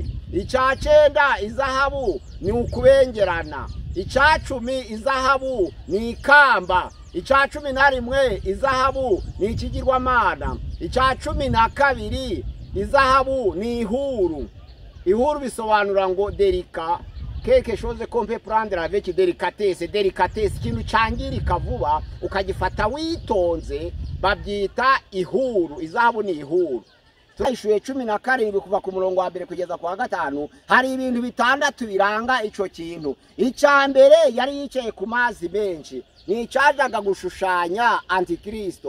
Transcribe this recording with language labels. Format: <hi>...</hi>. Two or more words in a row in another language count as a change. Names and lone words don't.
<rw>Icya cyenda izahabu ni ukubengerana. Icya cumi izahabu ni ikamba. Icya 11 izahabu ni ikigirwamana. Icya 12 izahabu ni ihuru. Ihuru bisobanura ngo delika,</rw> <fr>quelque chose qu'on peut prendre avec délicatesse.</fr> <rw>Délicatesse ikintu cyangirika vuba ukagifata witonze babyita ihuru. Izahabu ni ihuru. Turayishuye 17 kuva ku murongo wa mbere kugeza kwa gatanu. Hari ibintu bitandatu biranga ico kintu. Icya mbere yari yicaye ku mazi menshi, ni cyajaga gushushanya antikristo.</rw>